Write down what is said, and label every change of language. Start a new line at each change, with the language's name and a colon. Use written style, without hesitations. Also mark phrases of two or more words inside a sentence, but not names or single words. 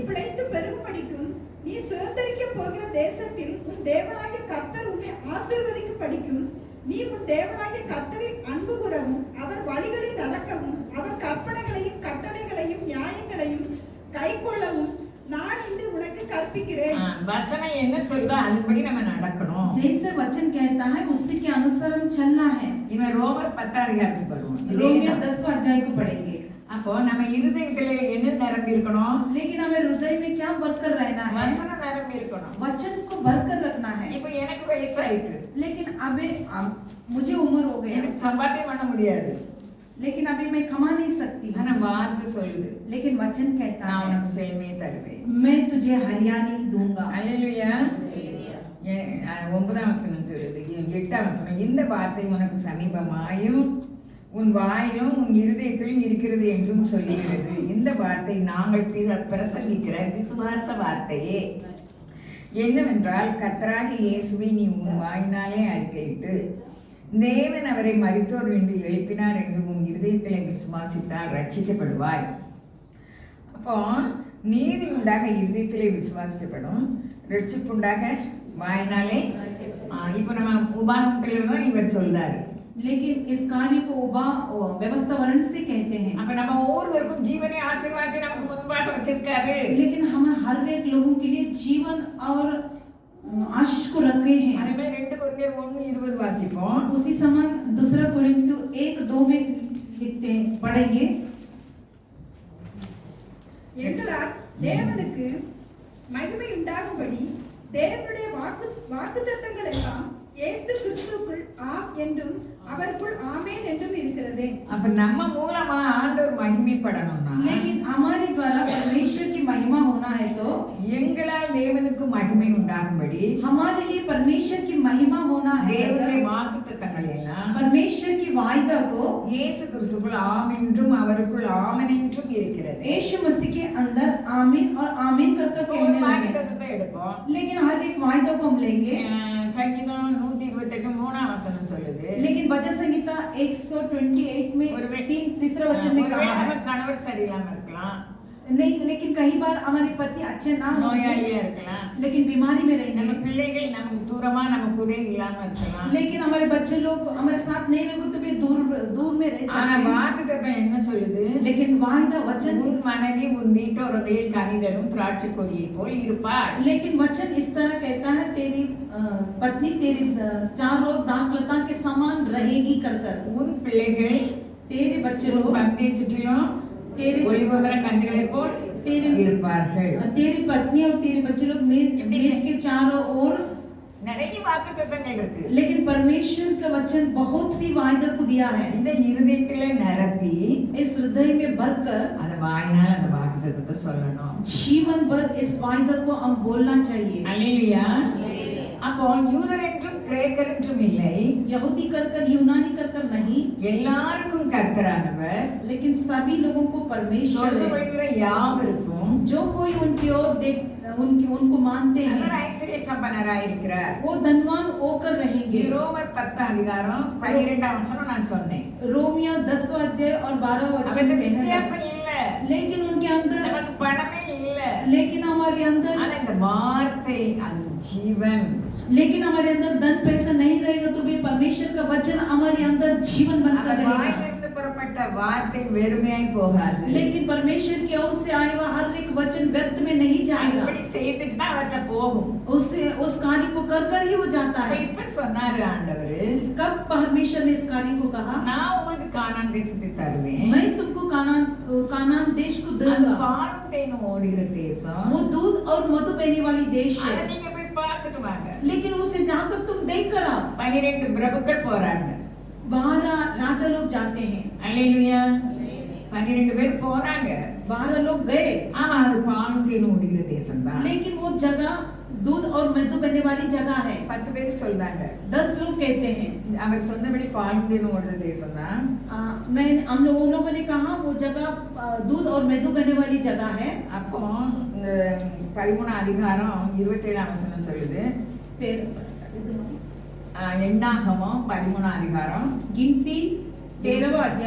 Tamil: பிழைத்து பெரும்படிக்கும் நீ சுதந்தரிக்க போகிற தேசத்தில் உன் தேவனாகிய கர்த்தர் உன்னை ஆசீர்வதிக்கும் படிக்கும் நீ உன் தேவனாகிய கர்த்தரில் அன்பு கூறவும் அவர் வழிகளில் நடக்கவும் அவர் கற்பனைகளையும் கட்டளைகளையும் நியாயங்களையும் கைக்கொள்ளவும் நான் இன்று உனக்கு கற்பிக்கிறேன். வசனம் என்ன சொல்றா அதுபடி நம்ம நடக்கணும்.
Hindi: जैसे वचन कहता है उसी के अनुसार हम चलना है।
Tamil: இவன் ரோமர் 10 அதிகாரத்துக்கு வருவோம்.
Hindi: रोमियो 10वां अध्याय को पढ़ेंगे।
Tamil: அப்போ நம்ம இருதயத்துல என்ன நிரம்பி இருக்கணும்?
Hindi: लेकिन हमें हृदय में क्या भरकर रहना है?
Tamil: வசனம் நிரம்பி இருக்கணும்.
Hindi: वचन को भरकर रखना है।
Tamil: இப்போ எனக்கு வயசாயிட்டு,
Hindi: लेकिन अभी मुझे उम्र हो गई,
Tamil: எனக்கு சம்பாத்தியம் பண்ண முடியாது.
Hindi: लेकिन अभी मैं कमा नहीं सकती।
Tamil: ஆனா வார்த்தை சொல்லுது,
Hindi: लेकिन वचन कहता
Tamil: நான்
Hindi: है
Tamil: உனக்கு செழுமையை தருவேன்.
Hindi: मैं तुझे हरियाली दूंगा।
Tamil: அல்லேலூயா. 9ஆம் வசனம் சொல்லுது. 8ஆம் வசனம். இந்த வார்த்தை உனக்கு சமீபமாயும் உன் வாயிலும் உன் இருதயத்திலும் இருக்கிறது என்றும் சொல்லுகிறது. இந்த வார்த்தை நாங்கள் பிரசங்கிக்கிற விசுவாச வார்த்தையே. என்னவென்றால் கர்த்தராகிய இயேசுவை நீ உன் வாயினாலே அறிக்கையிட்டு தேவன் அவரை மரித்தோரிலிருந்து எழுப்பினார் என்று உன் இருதயத்திலே விசுவாசித்தால் ரட்சிக்கப்படுவாய். அப்போ நீதி உண்டாக இருதயத்திலே விசுவாசிக்கப்படும், ரட்சிப்புண்டாக வாயினாலே. இப்போ நம்ம உபாகமத்தில் தான் இவர் சொல்றாரு.
Hindi: लेकिन इस कार्य को व्यवस्थावरण से कहते हैं।
Tamil: அப்ப நம்ம ஒவ்வொருவருக்கும் ஜீவனை ஆசீர்வாதத்தை நமக்கு முன்பாக வச்சிருக்காரு.
Hindi: लेकिन हम हर एक लोगों के लिए जीवन और आशीष को रखे हैं।
Tamil: அதே மாதிரி 2 கொரிந்தியர் 1:20 வாசிப்போம்.
Hindi: उसी समान दूसरा कोरिन्थियो 1:2 में लिखते पढ़ेंगे।
Tamil: எங்களால் தேவனுக்கு மகிமை உண்டாகும்படி தேவனுடைய வாக்குத்தத்தங்கள் எல்லாம் இயேசு கிறிஸ்துவுக்குள் ஆம் என்றும் அவருக்குள் ஆமென் என்றும் இருக்கிறது. அப்ப நம்ம மூலமா ஆண்டவர் மகிமைப்படணும்னா,
Hindi: लेकिन हमारे द्वारा परमेश्वर की महिमा होना है तो
Tamil: எங்களால் தேவனுக்கு மகிமை உண்டாகும்படி
Hindi: हमारे लिए परमेश्वर की महिमा होना है।
Tamil: தேவனுடைய வாக்குத்தத்தங்கள் எல்லாம்
Hindi: परमेश्वर की वायदा को
Tamil: இயேசு கிறிஸ்துவுக்குள் ஆம் என்றும் அவருக்குள் ஆமென் என்றும் இருக்கிறது.
Hindi: यीशु मसीह के अंदर आमीन और आमीन कर कर कहने लगे।
Tamil: வாக்குத்தத்தத்தை எடுப்போம்.
Hindi: लेकिन हर एक वायदा को हम लेंगे।
Tamil: சங்கீதம் 128 3ஆம் வசனம் சொல்லுது.
Hindi: लेकिन वचन संहिता 128 में तीसरा वचन में कहा है,
Tamil: கணவர் சரியில்லாம இருக்கலாம்,
Hindi: नहीं, लेकिन कई बार हमारे पति अच्छे ना हो,
Tamil: நோயாளியா இருக்கலாம்,
Hindi: लेकिन बीमारी में
Tamil: நம்ம
Hindi: रहेंगे,
Tamil: பிள்ளைகள் நமக்கு தூரமா நம்ம கூட இல்லாம இருக்கலாம்.
Hindi: लेकिन हमारे बच्चे लोग हमारे साथ नहीं रहेंगे तो भी दूर दूर में रह
Tamil: ஆனா
Hindi: सकते हैं।
Tamil: வாக்குத்தத்தம் என்ன சொல்லுது?
Hindi: लेकिन वायदा वचन
Tamil: உன் மனைவி உன் வீட்டோரில் கனிதரும் திராட்சை கொடியை போல் இருப்பார்.
Hindi: लेकिन वचन इस तरह कहता है, तेरी पत्नी तेरी चारों दाखलता के समान रहेगी कर कर।
Tamil: உன் பிள்ளைகள்
Hindi: तेरे बच्चे
Tamil: உன்
Hindi: लोग
Tamil: பந்தை சுற்றிலும்
Hindi: तेरे
Tamil: ஒளிவர கன்றுகளை போல் இருப்பார்கள்.
Hindi: तेरी पत्नी और तेरे बच्चे लोग मेज के चारों ओर।
Tamil: நிறைய வாக்குத்தத்தங்கள் இருக்கு.
Hindi: लेकिन परमेश्वर का वचन बहुत सी वायदा को दिया है।
Tamil: இந்த இருதயத்திலே நிரப்பி
Hindi: इस हृदय में भरकर
Tamil: அந்த வாயினால் அந்த வாக்குத்தத்தத்தை சொல்லணும்.
Hindi: जीवन भर इस वायदा को हम बोलना चाहिए।
Tamil: அல்லேலூயா. அப்போ யூதர் என்றும் கிரேக்கர் என்றும் இல்லை,
Hindi: यहूदी कर कर यूनानी कर कर नहीं,
Tamil: எல்லாருக்கும் கர்த்தரானவர்,
Hindi: लेकिन सभी लोगों को परमेश्वर
Tamil: சொல்ல
Hindi: है।
Tamil: வருகிற யாவருக்கும்
Hindi: जो कोई उनकी ओर देख उनको मानते हैं
Tamil: அவர் ஐஸ்வர்ய சம்பன்னராய் இருக்கிறார்.
Hindi: वो धनवान होकर रहेंगे।
Tamil: ரோமர் 10 அதிகாரம் 12ஆம் வசனம் நான் சொன்னேன்.
Hindi: रोमियो 10वां अध्याय और 12वां वचन
Tamil: அவருக்கு
Hindi: कहता है,
Tamil: வித்தியாசம் இல்ல.
Hindi: लेकिन उनके अंदर
Tamil: நமக்கு பணமே இல்ல.
Hindi: लेकिन हमारे अंदर
Tamil: ஆனா இந்த வார்த்தை அது ஜீவன்.
Hindi: लेकिन हमारे अंदर धन पैसा नहीं रहेगा तो भी परमेश्वर का वचन हमारे अंदर जीवन बनकर
Tamil: அந்த
Hindi: रहेगा।
Tamil: வாயிலிருந்து புறப்பட்ட வார்த்தை வெறுமையாய் போகாது.
Hindi: लेकिन परमेश्वर की ओर से आया हुआ हर एक वचन व्यर्थ में नहीं जाएगा।
Tamil: அப்படி செய்துட்டு தான் அவர்கிட்ட போகும்.
Hindi: उससे उस कार्य को कर कर ही वो जाता
Tamil: அப்ப
Hindi: है।
Tamil: இப்ப சொன்னாரு ஆண்டவரு,
Hindi: कब परमेश्वर ने इस कार्य को कहा,
Tamil: நான் உங்களுக்கு கானான் தேசத்தை தருவேன்.
Hindi: मैं तुमको कानान देश को
Tamil: அது
Hindi: दूंगा।
Tamil: பாலும் தேனும் ஓடுகிற தேசம்.
Hindi: वो दूध और मधु बहने वाली देश
Tamil: அதை
Hindi: है।
Tamil: நீங்க போய் பார்த்துட்டு வாங்க.
Hindi: लेकिन उसे जाकर तुम देख कर आओ।
Tamil: 12 பிரபுக்கள் போறாங்க.
Hindi: 12 राजा लोग जाते हैं।
Tamil: அல்லேலூயா. 12 பேர் போறாங்க.
Hindi: 12 लोग गए।
Tamil: ஆமா அது பாலும் தேனும் ஓடுகிற தேசம் தான்.
Hindi: लेकिन वो जगह दूध और मधु बहने वाली जगह है।
Tamil: 10 பேர் சொல்றாங்க.
Hindi: 10 लोग कहते हैं।
Tamil: அவர் சொன்னபடி பாலும் தேனும் ஓடுகிற தேசம் தான்.
Hindi: हम लोगों ने कहा वो जगह दूध और मधु बहने वाली जगह है।
Tamil: அப்போ இந்த 13 அதிகாரம் 27 வசனம் சொல்லுது. எண்ணாகமம் 13 அதிகாரம்
Hindi: गिनती 13वां अध्याय